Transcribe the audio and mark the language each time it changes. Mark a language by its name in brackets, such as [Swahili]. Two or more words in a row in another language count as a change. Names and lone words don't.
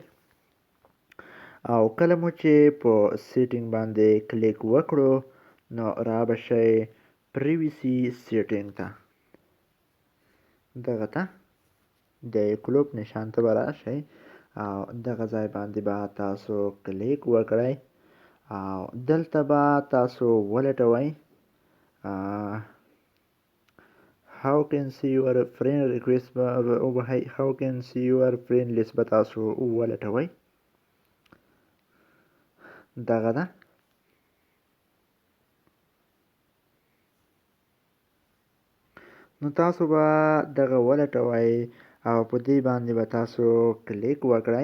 [Pashto] او کله مو چې په سیټینګ باندې کلیک وکړو نو را به شئ [English] privacy setting [Pashto] ته، دغه ته د کلوب نشان ته به راشئ او دغه ځای باندې به تاسو کلیک وکړئ او دلته به تاسو ولټوئ [English] how can see your friend request how can see your friend list [Pashto] به تاسو ولټوئ. دغه ده. نو تاسو به دغه ولټوئ او په دې باندې به تاسو کلیک وکړئ.